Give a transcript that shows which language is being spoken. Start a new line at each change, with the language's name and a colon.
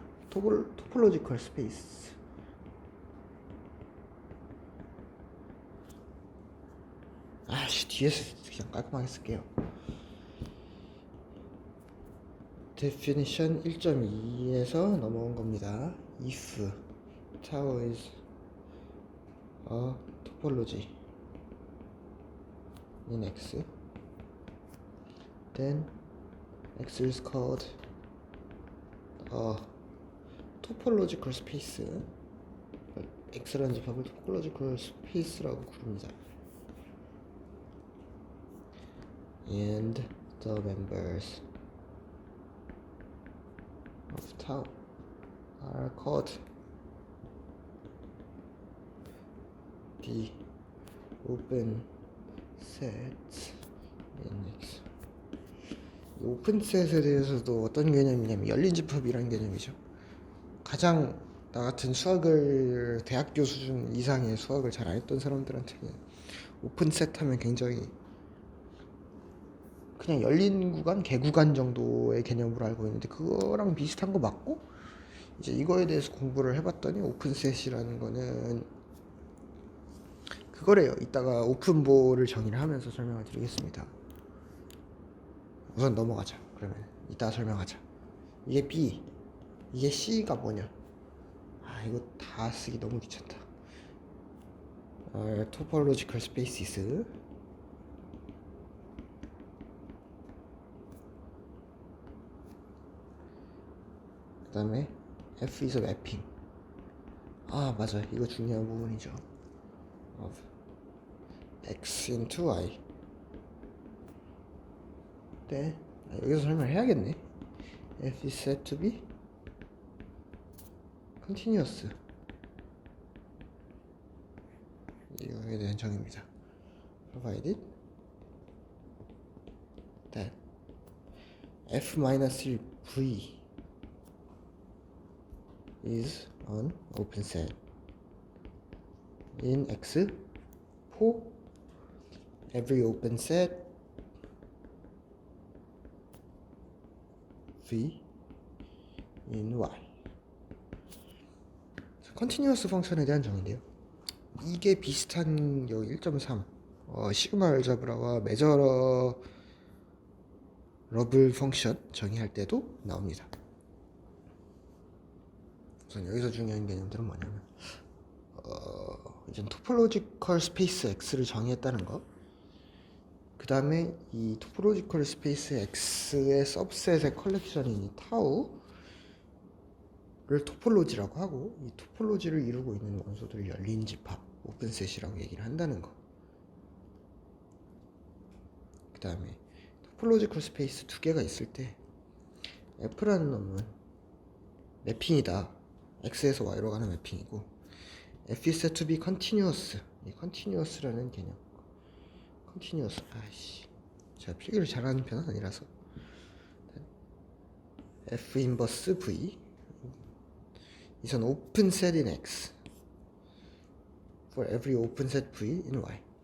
Korean: 토폴로지컬 스페이스. 뒤에서 그냥 깔끔하게 쓸게요. definition 1.2에서 넘어온 겁니다.
English: if tau is a topology in X, then X is called a topological space.
Korean: X라는 집합을 topological space라고 부릅니다.
English: And the members of tau are called the open sets in X.
Korean: 오픈셋에 대해서도 어떤 개념이냐면 열린 집합이라는 개념이죠. 가장 나 같은 수학을 대학교 수준 이상의 수학을 잘 안 했던 사람들한테는 오픈셋 하면 굉장히 그냥 열린 구간, 개구간 정도의 개념으로 알고 있는데, 그거랑 비슷한 거 맞고, 이제 이거에 대해서 공부를 해봤더니 오픈셋이라는 거는 그거래요. 이따가 오픈볼을 정의를 하면서 설명을 드리겠습니다. 우선 넘어가자. 그러면 이따 설명하자. 이게 B, 이게 C가 뭐냐? 이거 다 쓰기 너무 귀찮다.
English: topological spaces.
Korean: 그 다음에
English: F is a mapping.
Korean: 맞아, 이거 중요한 부분이죠.
English: of x into y.
Korean: 네, 여기서 설명을 해야겠네.
English: F is said to be continuous.
Korean: 이거에 대한 정의입니다.
English: provided that f-v is an open set in X for every open set V in Y.
Korean: 컨티뉴어스 펑션에 대한 정의인데요. 이게 비슷한 여기 1.3 시그마 알자브라와 메저러블 펑션 정의할 때도 나옵니다. 우선 여기서 중요한 개념들은 뭐냐면 이제 토폴로지컬 스페이스 X를 정의했다는 거. 그 다음에 이 토폴로지컬 스페이스 X의 서브셋의 컬렉션인 이 타우를 토폴로지라고 하고, 이 토폴로지를 이루고 있는 원소들이 열린 집합, 오픈셋이라고 얘기를 한다는 거. 그 다음에 토폴로지컬 스페이스 두 개가 있을 때 F라는 놈은 매핑이다. X에서 Y로 가는 매핑이고,
English: F is said to be continuous.
Korean: 이 continuous라는 개념.
English: continuous.
Korean: 제가 필기를 잘하는 편은 아니라서.
English: F 인버스 V is an open set in X for every open set V in Y.